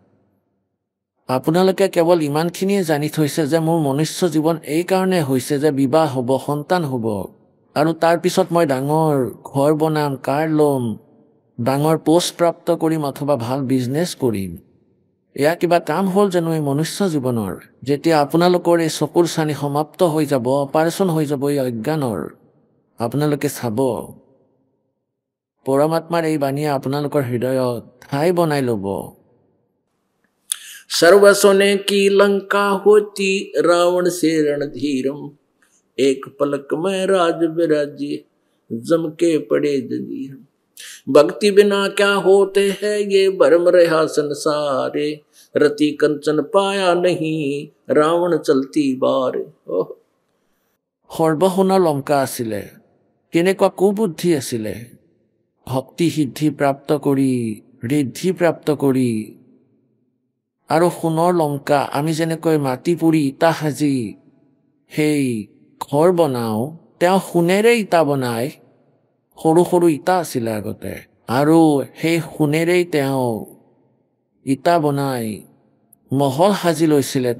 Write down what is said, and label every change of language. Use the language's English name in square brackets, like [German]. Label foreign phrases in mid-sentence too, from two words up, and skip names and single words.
[Assamese] আপোনালোকে কেৱল ইমানখিনিয়ে জানি থৈছে যে মোৰ মনুষ্য জীৱন এই কাৰণে হৈছে যে বিবাহ হ'ব, সন্তান হ'ব, আৰু তাৰপিছত মই ডাঙৰ ঘৰ বনাম, কাৰ ল'ম, ডাঙৰ পোষ্ট প্ৰাপ্ত কৰিম অথবা ভাল বিজনেছ কৰিম। এয়া কিবা কাম হ'ল জানো এই মনুষ্য জীৱনৰ? যেতিয়া আপোনালোকৰ এই চকুৰ চানি সমাপ্ত হৈ যাব, অপাৰেশ্যন হৈ যাব এই অজ্ঞানৰ, আপোনালোকে চাব পৰমাত্মাৰ এই বাণীয়ে আপোনালোকৰ হৃদয়ত ঠাই বনাই ল'ব। [Hindi] सर्व सोने की लंका होती रावण से रणधीरम, एक पलक में राज विराजे जम के पड़े जंजीर। भक्ति बिना क्या होते हैं ये भरम रहा संसारे, रति कंचन पाया नहीं रावण चलती बार। [Assamese] সৰ্বসোণৰ লংকা আছিলে, কেনেকুৱা কুবুদ্ধি আছিলে। ভক্তি সিদ্ধি প্ৰাপ্ত কৰি, ঋদ্ধি প্ৰাপ্ত কৰি, আৰু সোণৰ লংকা আমি যেনেকৈ মাটি পুৰি ইটা সাজি সেই ঘৰ বনাওঁ, তেওঁ সোণেৰে ইটা বনাই, সৰু সৰু ইটা আছিলে আগতে, আৰু সেই সোণেৰেই তেওঁ ইটা বনাই মহল সাজি লৈছিলে।